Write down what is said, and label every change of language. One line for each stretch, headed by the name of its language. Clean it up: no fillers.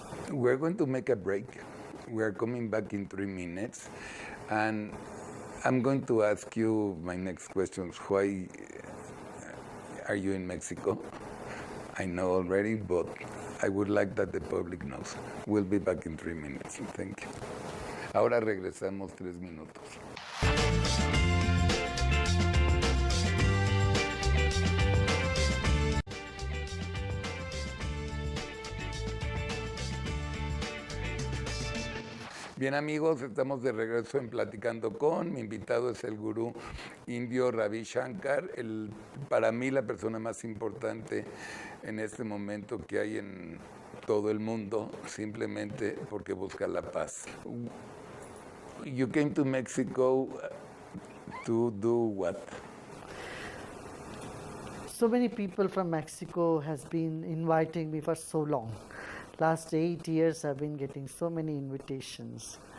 English: We're going to make a break. We're coming back in 3 minutes. And I'm going to ask you my next questions. Why are you in Mexico? I know already, but I would like that the public knows. We'll be back in 3 minutes. Thank you.
Spanish: Ahora regresamos 3 minutos. Bien amigos, estamos de regreso en Platicando con. Mi invitado es el gurú indio Ravi Shankar, para mí la persona más importante en este momento que hay en todo el mundo, simplemente porque busca la paz.
English: You came to Mexico to do what? So many people from Mexico has been inviting me for so long. Last 8 years I've been getting so many invitations.